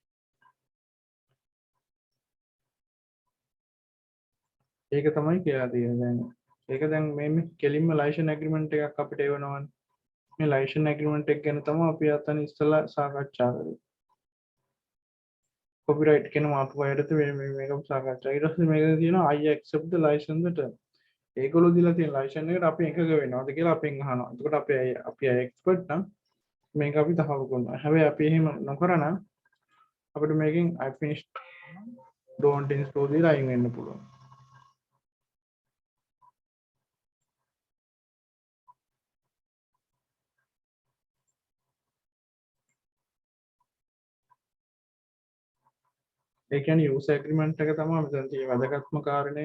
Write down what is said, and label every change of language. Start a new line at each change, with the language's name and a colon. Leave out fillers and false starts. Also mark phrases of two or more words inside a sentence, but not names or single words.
Sinhala: ඒක තමයි කියලා තියෙන්නේ දැන්. ඒක දැන් මේ කෙලින්ම
English: license agreement
Sinhala: එකක් අපිට එවනවනේ. මේ
English: license agreement
Sinhala: එක ගැන තමයි අපි අතන ඉස්සලා සාකච්ඡා කරේ. කොපිරයිට් කියන මාතෘකාව යටතේ මේක සාකච්ඡා. ඊට පස්සේ මේක කියනවා
English: I accept the license term.
Sinhala: ඒගොල්ලෝ දීලා තියෙන ලයිසන් එකට අපි එකග වෙනවද කියලා අපෙන් අහනවා. එතකොට අපි එක්ස්පර්ට් නම් මේක අපි තහවුරු කරනවා. හැබැයි අපි එහෙම නොකරන අපිට මේකෙන්
English: I finished don't install
Sinhala: දීලා අයින් වෙන්න පුළුවන්. ඒ කියන්නේ
English: user agreement
Sinhala: එක තමයි මෙතන තියෙන වැදගත්ම කාරණේ.